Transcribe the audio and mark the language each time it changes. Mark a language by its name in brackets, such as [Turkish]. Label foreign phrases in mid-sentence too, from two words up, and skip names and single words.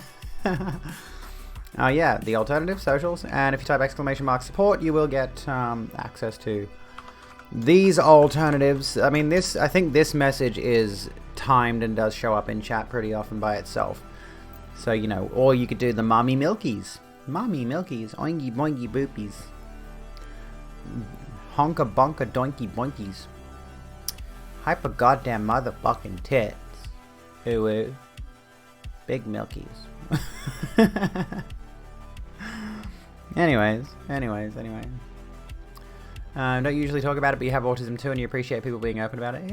[English] Yeah, the alternative socials. And if you type !support, you will get access to these alternatives. I mean, I think this message is timed and does show up in chat pretty often by itself. So, you know, or you could do the mommy milkies. Mommy milkies. Oingy boingy boopies. Honka bonka doinky boinkies. Hyper goddamn motherfucking tits. Ooh ooh. Big milkies. Anyways. Don't usually talk about it, but you have autism too and you appreciate people being open about it.